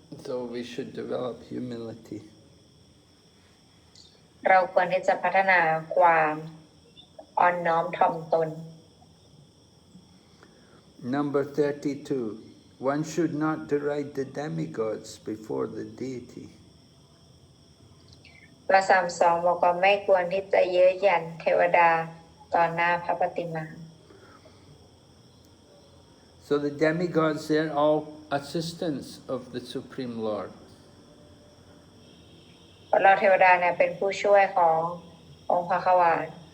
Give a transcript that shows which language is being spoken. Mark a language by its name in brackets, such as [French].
[English] So we should develop humility. [Thai] เราควรที่จะพัฒนาความอ่อนน้อมถ่อมตน [English] Number 32. One should not deride the demigods before the deity. [Thai] ข้อ32บอกว่าไม่ควรที่จะเย้ยหยันเทวดาต่อหน้าพระปฏิมา [English] So the demigods, they're all assistants of the Supreme Lord. [Thai] เราเทวดาเนี่ยเป็นผู้ช่วยขององค์พระขวาน